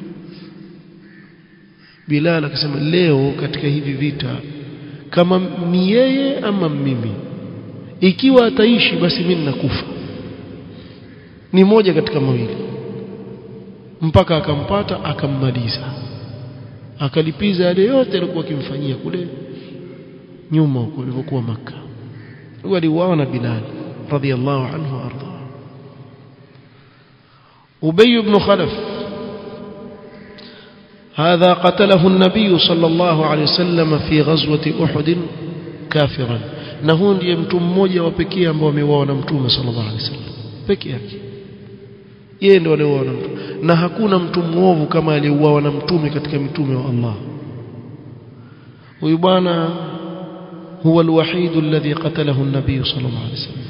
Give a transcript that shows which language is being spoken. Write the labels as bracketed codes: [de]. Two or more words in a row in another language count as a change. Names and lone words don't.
[sw] Bilal akasema, leo katika hivi vita kama ni yeye ama mimi, ikiwa ataishi basi mimi ninakufa, ni moja katika mawili. Mpaka akampata akammaliza, akalipiza yale yote alikuwa akimfanyia kule nyuma huko alipokuwa Makka. Waliuawa na Bilal [ar] رضي الله عنه [sw] arda. [ar] Ubay ibn Khalaf هذا قتله النبي صلى الله عليه وسلم في غزوة أحد كافرا, [sw] na huyu ndiye mtu mmoja wa pekee ambao ameuawa na Mtume [ar] صلى الله عليه وسلم [sw] pekee yake. Yeye ndiye aliuawa na Mtume, na hakuna mtu mwovu kama aliyeuawa na Mtume katika mitume wa Allah. Huyu bwana [ar] هو الواحد الذي قتله النبي صلى الله عليه وسلم.